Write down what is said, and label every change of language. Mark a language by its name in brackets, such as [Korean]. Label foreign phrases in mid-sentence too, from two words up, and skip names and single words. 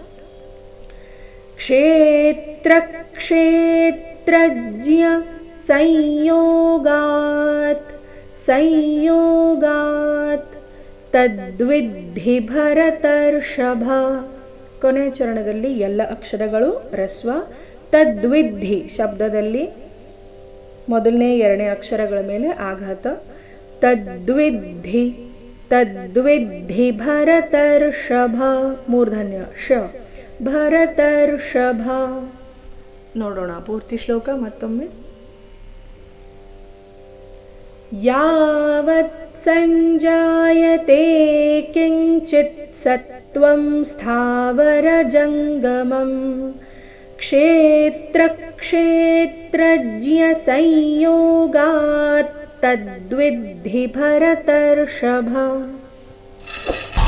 [Sanskrit] ಕ್ಷೇತ್ರ ಕ್ಷೇತ್ರಜ್ಞ ಸಂಯೋಗಾತ್ ಸಂಯೋಗಾತ್ ತದ್ವಿಧಿ ಭರತರ್ಷಭ. [Kannada] ಕೊನೆಯ ಚರಣದಲ್ಲಿ ಎಲ್ಲ ಅಕ್ಷರಗಳು ರಸ್ವ. ತದ್ವಿಧಿ ಶಬ್ದದಲ್ಲಿ ಮೊದಲನೇ 2ನೇ ಅಕ್ಷರಗಳ ಮೇಲೆ ಆಘಾತ. [Sanskrit] ತದ್ವಿಧಿ ತದ್ವಿಧಿ ಭರತರ್ಷಭ [Kannada] ಮೂರ್ಧನ್ಯ ಶ ಭರತರ್ಷಭ. ನೋಡೋಣ ಪೂರ್ತಿ ಶ್ಲೋಕ ಮತ್ತೊಮ್ಮೆ. [Sanskrit] ಯಾವತ್ ಸಂಜಾಯತೆ ಕಿಂಚಿತ್ ಸತ್ವಂ ಸ್ಥಾವರ ಜಂಗಮಂ ಕ್ಷೇತ್ರ ಕ್ಷೇತ್ರಜ್ಞ ಸಂಯೋಗಾತ್ ತದ್ವಿಧಿ ಭರತರ್ಷಭ.